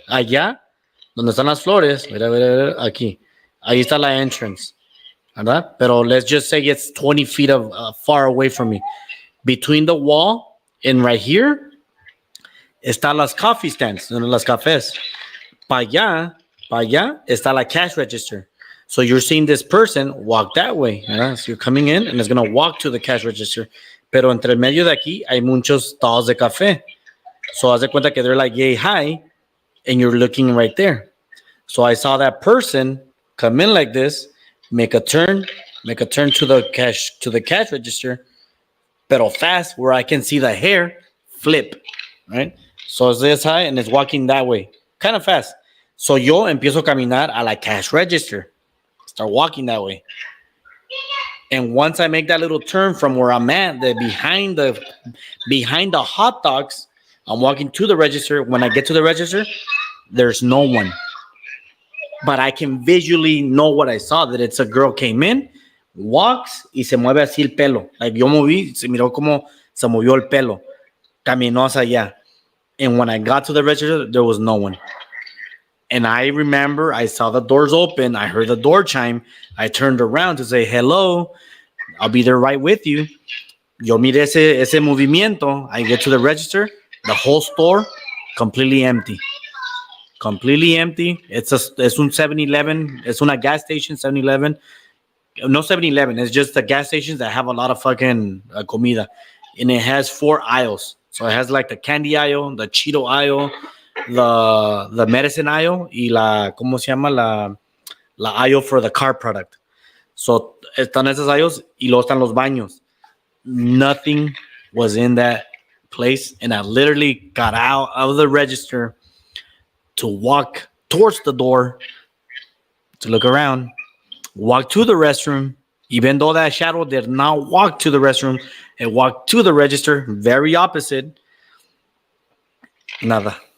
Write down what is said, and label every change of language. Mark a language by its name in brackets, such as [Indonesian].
[Spanish] Allá, donde están las flores, mira, aquí. Ahí está la entrance. ¿Verdad? Pero [English] let's just say it's 20 feet of far away from me. Between the wall and right here, [Spanish] están las coffee stands, las cafés. Para allá está la cash register. [English] So you're seeing this person walk that way. [Spanish] ¿Verdad? [English] So you're coming in and it's going to walk to the cash register. [Spanish] Pero entre el medio de aquí hay muchos stalls de café. [English] So [Spanish] haz de cuenta que [English] they're like, yay, hi, and you're looking right there. So I saw that person come in like this, make a turn to the cash register, [Spanish] pero [English] fast where I can see the hair flip, right? So it's this high and it's walking that way, kind of fast. So [Spanish] yo empiezo a caminar a la [English] cash register, start walking that way. And once I make that little turn from where I'm at, behind the hot dogs, I'm walking to the register. When I get to the register, there's no one. But I can visually know what I saw, that it's a girl came in, walks, [Spanish] y se mueve así el pelo. Like yo moví, se miró como se movió el pelo. Caminó hacia allá. [English] And when I got to the register, there was no one. And I remember I saw the doors open. I heard the door chime. I turned around to say, hello, I'll be there right with you. [Spanish] Yo miré ese movimiento. [English] I get to the register. The whole store, completely empty. Completely empty. [Spanish] Es un 7-Eleven. [English] It's una gas station, 7-Eleven. No 7-Eleven. It's just the gas stations that have a lot of fucking comida. And it has 4 aisles. So it has like the candy aisle, the Cheeto aisle, the medicine aisle, [Spanish] y ¿cómo se llama? [English] La aisle for the car product. [Spanish] So están esos aisles y luego están los baños. [English] Nothing was in that place. And I literally got out of the register to walk towards the door, to look around, walk to the restroom, even though that shadow did not walk to the restroom, it walked to the register, very opposite. [Spanish] Nada.